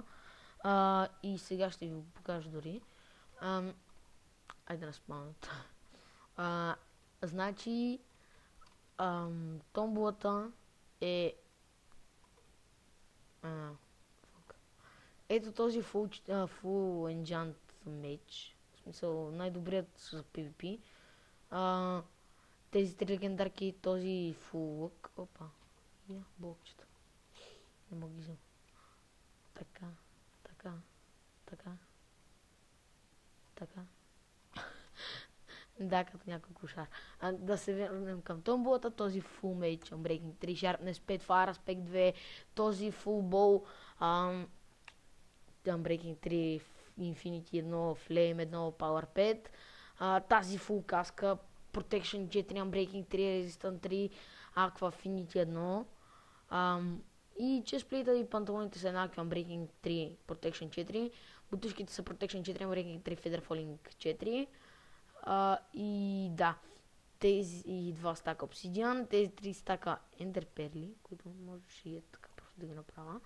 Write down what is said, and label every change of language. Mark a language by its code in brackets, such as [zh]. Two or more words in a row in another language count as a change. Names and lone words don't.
[bg] И сега ще ви го покажа дори. Айде да спомнят. Значи, томболата е... Ето този [en] full enchant [bg] меч. В смисъл най-добрият за PvP. Тези три легендарки, този full лък. Опа. Блокчета. Не мога ги взема. Така. Да, като някой кошар. Да се върнем към томболата. Този full меч, [en] Unbreaking 3, Sharpness 5, Fire Aspect 2, този full bow, Unbreaking 3, Infinity 1, Flame 1, Power 5, тази full каска, Protection 4, Unbreaking 3, Resistant 3, Aqua Affinity 1, [bg] и честплейта и панталоните са еднакви, [en] Unbreaking 3, Protection 4, [bg] бутушките са [en] Protection 4, Unbreaking 3, Feather Falling 4, [bg] и да, тези два стака Obsidian, тези 3 стака Ender Pearl, които можеш и така просто да ги направя.